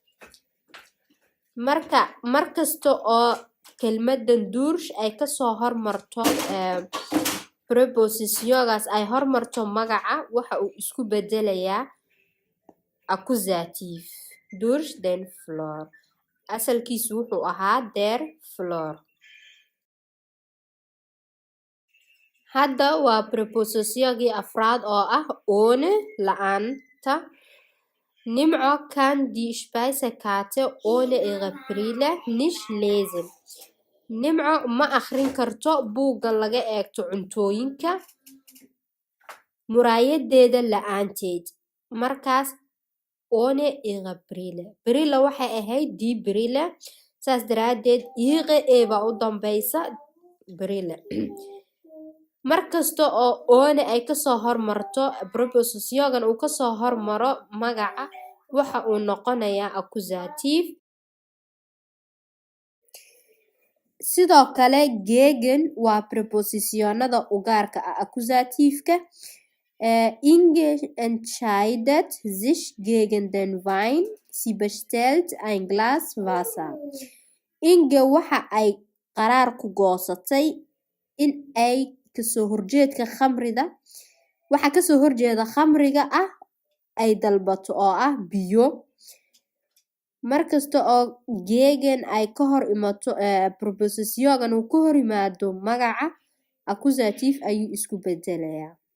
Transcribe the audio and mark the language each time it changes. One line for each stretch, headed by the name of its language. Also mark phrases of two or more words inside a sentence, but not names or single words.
Somali: markasta oo kelmadan durch ay kasoo hormarto prepositiongaas ay hormarto magaca waxa uu isku bedelayaa accusative.
German: durch den Flur
Somali: asalkiisu wuxuu ahaa
German: der Flur.
Somali: hadda waa prepositiongii afraad oo ah ohne la'aanta.
German: Nimco kann die Speisekarte ohne ihre Brille nicht lesen.
Somali: Nimco ma akhrin karto buugga laga eegto cuntooyinka muraayadeeda la'aanteed.
German: markaas ohne ihre Brille.
Somali: Brille waxay ahayd
German: die Brille,
Somali: saas daraadeed ihre baa u dambaysa Brille. markasta oo ohne ay kasoo hormarto prepositiongan uu kasoo hormaro magaca waxa uu noqonayaa accusative. sidoo kale gegen waa prepositionada u gaarka ah accusative-ka.
German: Inge entscheidet sich gegen den Wein. Sie bestellt ein Glas Wasser.
Somali: Inge waxa ay qaraar ku goosatay in ay kasoo horjeedka khamrida waxa kasoo horjeeda khamriga ah ay dalbato oo ah biyo. markasta oo gegen ay ka hor imato prepositiongan uu ka hor yimaado magaca accusative ayuu isku bedelayaa.